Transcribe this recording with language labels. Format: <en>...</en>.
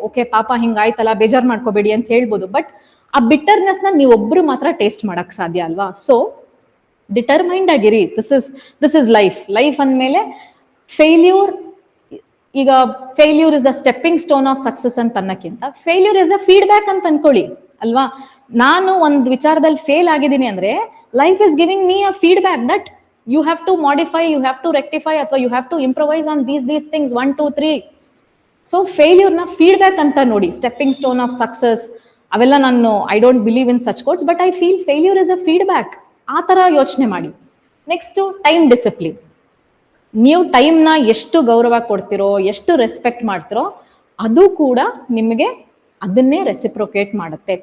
<kn>Okay ಪಾಪ ಹಿಂಗಾಯ್ತಲ್ಲ, ಬೇಜಾರ್ ಮಾಡ್ಕೋಬೇಡಿ ಅಂತ ಹೇಳ್ಬೋದು. ಬಟ್ ಆ ಬಿಟ್ಟರ್ನೆಸ್ ನ ನೀವೊಬ್ರು ಮಾತ್ರ ಟೇಸ್ಟ್ ಮಾಡಕ್ ಸಾಧ್ಯ ಅಲ್ವಾ?</kn> <en>so determined</en> <kn>ಆಗಿರಿ.</kn> <en>This is life.</en> <kn>ಲೈಫ್ ಅಂದ್ಮೇಲೆ ಫೇಲ್ಯೂರ್, ಈಗ</kn> <en>failure is the stepping stone of success</en> <kn>ಅಂತ ಅನ್ನಕ್ಕಿಂತ</kn> <en>failure is a feedback</en> <kn>ಅಂತ ಅನ್ಕೊಳ್ಳಿ, ಅಲ್ವಾ? ನಾನು ಒಂದು ವಿಚಾರದಲ್ಲಿ ಫೇಲ್ ಆಗಿದ್ದೀನಿ ಅಂದ್ರೆ</kn> <en>life is giving me a feedback that you have to modify, you have to rectify,</en> <kn>ಅಥವಾ</kn> <en>you have to improvise on these things 1 2 3.</en> <kn>So failure ನ ಫೀಡ್ಬ್ಯಾಕ್ ಅಂತ ನೋಡಿ,</kn> <en>stepping stone of success</en> <kn>ಅವೆಲ್ಲ. ನಾನು</kn> <en>I don't believe in such quotes, but I feel failure is a feedback.</en> <kn>ಆ ತರ ಯೋಚನೆ ಮಾಡಿ. Next, time discipline. ನೀವು ಟೈಮ್ ನ ಎಷ್ಟು ಗೌರವ ಕೊಡ್ತಿರೋ, ಎಷ್ಟು ರೆಸ್ಪೆಕ್ಟ್ ಮಾಡ್ತಿರೋ, ಅದು ಕೂಡ ನಿಮಗೆ ಅದನ್ನೇ ರೆಸಿಪ್ರೊಕೇಟ್ ಮಾಡುತ್ತೆ.</kn>